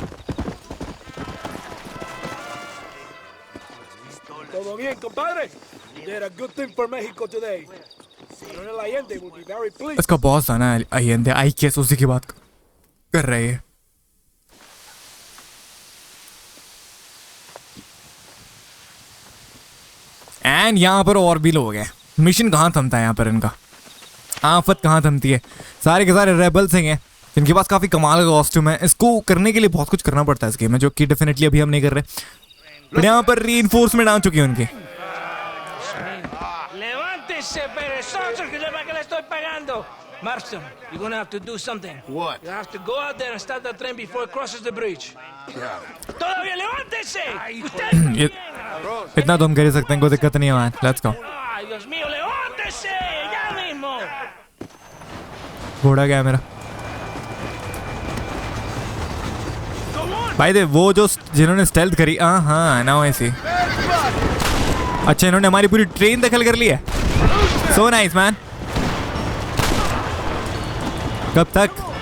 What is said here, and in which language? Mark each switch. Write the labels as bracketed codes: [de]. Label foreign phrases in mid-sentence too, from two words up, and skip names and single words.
[es] ¿Todo bien, compadre? [en] did a good thing for Mexico today. Colonel Allende will be very pleased. [hi] इसका बॉस था ना अय्यंदे, आई केस उसी की बात कर रही है। एंड यहाँ पर और भी लोग हैं। मिशन कहाँ थमता है यहाँ पर इनका, आफत कहाँ थमती है। सारे के सारे रेबल्स हैं जिनके पास काफ़ी कमाल का कॉस्ट्यूम है। इसको करने के लिए बहुत कुछ करना पड़ता है इस गेम में, जो कि डेफिनेटली अभी हम नहीं कर रहे। बट यहाँ पर रीइंफोर्समेंट आ चुकी है उनकी। [es] Levántese, perezoso, que le estoy pagando. [en] Marston, you're gonna have to do something. What? You have to go out there and stop the train before it crosses the bridge. Yeah. [es] Todavía levántese. Usted. [hi] इतना तो हम कर ही सकते हैं, कोई दिक्कत नहीं है मैन। [en] let's go. [es] Ay, Dios mío, levántese ya mismo. [hi] घोड़ा गया मेरा भाई। दे वो जो जिन्होंने स्टेल्थ करी, हाँ ना ऐसी। अच्छा, इन्होंने हमारी पूरी ट्रेन दखल कर ली है। [en] so nice man. [hi] कब तक?